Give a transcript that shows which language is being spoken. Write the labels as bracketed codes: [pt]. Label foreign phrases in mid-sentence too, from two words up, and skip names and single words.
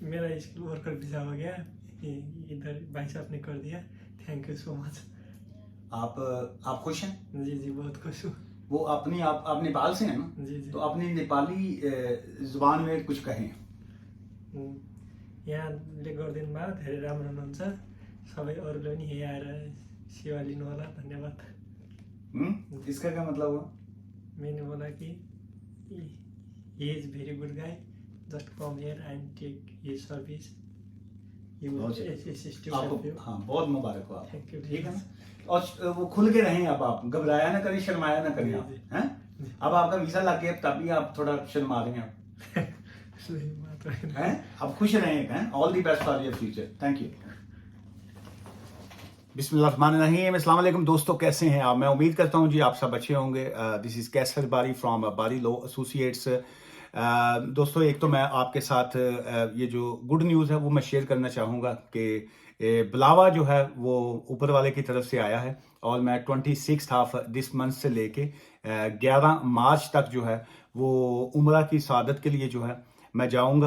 [hi] मेरा [en] skill worker visa [hi] हो गया, इधर भाई साहब ने कर दिया, [en] thank you so much. [hi] आप खुश हैं? जी जी बहुत खुश हूँ। वो आप नेपाल से हैं ना? जी जी। तो अपनी नेपाली जुबान में कुछ कहें। [ne] यहाँले गरिदिनु भयो, धेरै राम्रो हुनुहुन्छ, सबै अरूले पनि यही आएर सेवा लिनु होला, धन्यवाद। [hi] इसका क्या मतलब हुआ? मैंने बोला कि [en] he is very good guy, just come here and take his service, he will assist you। [hi] हाँ, बहुत मुबारक हो आप। [en] thank you. [hi] ठीक है ना? और वो खुल के रहें, अब आप घबराया ना करें, शर्माया ना करें आप, हैं? अब आपका वीजा लग गया तभी आप थोड़ा शर्मा रहे हैं सही बात है। हैं? अब खुश रहें, हैं? [en] all the best for your future. thank you. [ar] بسم الله الرحمن الرحيم السلام عليكم [hi] दोस्तों, कैसे हैं आप? मैं उम्मीद करता हूं जी आप सब अच्छे होंगे। [en] this is Kaiser Bari from Bari Law Associates. [hi] दोस्तों, एक तो मैं आपके साथ ये जो [en] good news [hi] है वो मैं शेयर करना चाहूँगा कि बुलावा जो है वो ऊपर वाले की तरफ से आया है और मैं 26 [en] of this month [hi] से लेके 11 मार्च तक जो है वो उम्रा की सआदत के लिए जो है मैं जाऊंगा।